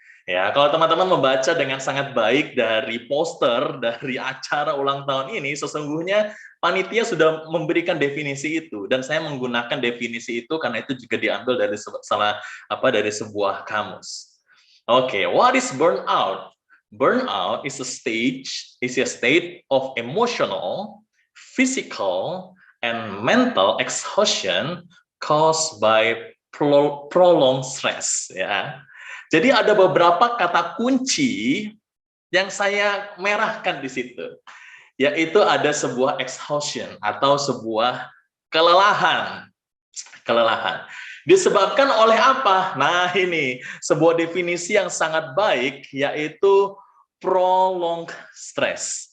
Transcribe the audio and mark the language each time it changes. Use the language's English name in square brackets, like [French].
[Indonesian] Ya, kalau teman-teman membaca dengan sangat baik dari poster dari acara ulang tahun ini, sesungguhnya panitia sudah memberikan definisi itu, dan saya menggunakan definisi itu karena itu juga diambil dari dari sebuah kamus. [English] Oke, what is burnout? Burnout is a state of emotional, physical, and mental exhaustion caused by prolonged stress. [Indonesian] Ya, jadi ada beberapa kata kunci yang saya merahkan di situ, yaitu ada sebuah exhaustion atau sebuah kelelahan. Disebabkan oleh apa? Nah ini, sebuah definisi yang sangat baik, yaitu prolonged stress.